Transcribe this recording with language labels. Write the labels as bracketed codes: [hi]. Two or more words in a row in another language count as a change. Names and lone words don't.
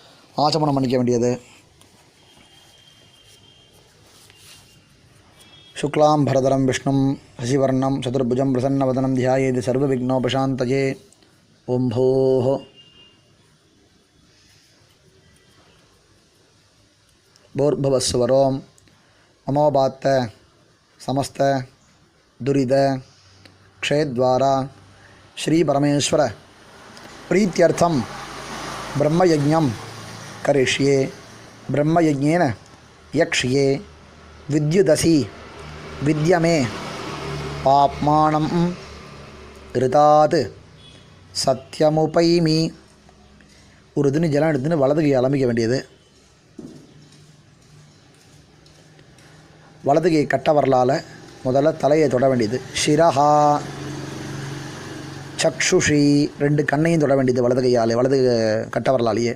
[ta] ஆச்சமனம் பண்ணிக்க வேண்டியது. [sa] शुक्लां बरधरं विष्णुं शशिवर्णं चतुर्भुजं प्रसन्नवदनं ध्यायेत् सर्वविघ्नोपशान्तये. ॐ भोः भूर्भुवस्वरों ममोपात्त समस्त दुरिद क्षेद्वारा श्री परमेश्वर प्रीत्यर्थम ब्रह्मयज्ञं करिष्ये. ब्रह्मयज्ञेन यक्ष्ये विद्युदसि विद्यमे पाप्मानं ऋतात् सत्यमुपैमि. [ta] ஒரு துணி ஜலம் எடுத்துன்னு வலது கை அலம்பிக்க வேண்டியது. வலது கை கட்ட வரலால் முதல்ல தலையை தொட வேண்டியது. [sa] शिरः चक्षुषी [ta] 2 கண்ணையும் தொட வேண்டியது வலது கையால், வலது கட்ட வரலாலேயே.